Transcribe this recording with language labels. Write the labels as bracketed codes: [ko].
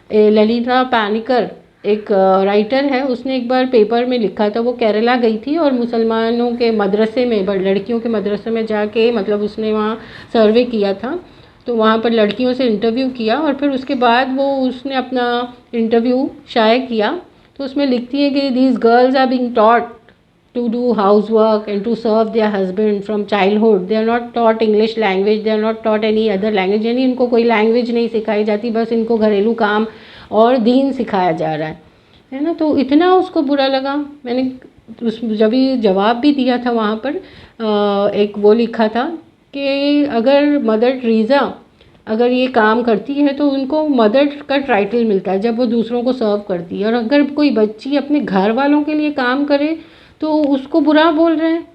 [ur] للیتا پانیکر ایک رائٹر ہے، اس نے ایک بار پیپر میں لکھا تھا، وہ کیرلا گئی تھی اور مسلمانوں کے مدرسے میں، لڑکیوں کے مدرسے میں جا کے مطلب اس نے وہاں سروے کیا تھا، تو وہاں پر لڑکیوں سے انٹرویو کیا اور پھر اس کے بعد اس نے اپنا انٹرویو شائع کیا. تو اس میں لکھتی ہے کہ [en] These girls are being taught to do housework and to serve their husband from childhood. They are not taught English language, they are not taught any other language. [ur] یعنی ان کو کوئی لینگویج نہیں سکھائی جاتی، بس ان کو گھریلو کام اور دین سکھایا جا رہا ہے نا. تو اتنا اس کو برا لگا. میں نے جب یہ جواب بھی دیا تھا وہاں پر ایک وہ لکھا تھا کہ اگر مدر ٹریزا اگر یہ کام کرتی ہے تو ان کو مدر کا ٹائٹل ملتا ہے جب وہ دوسروں کو سرو کرتی ہے، اور اگر کوئی بچی اپنے گھر والوں کے لیے کام کرے تو اس کو برا بول رہے ہیں.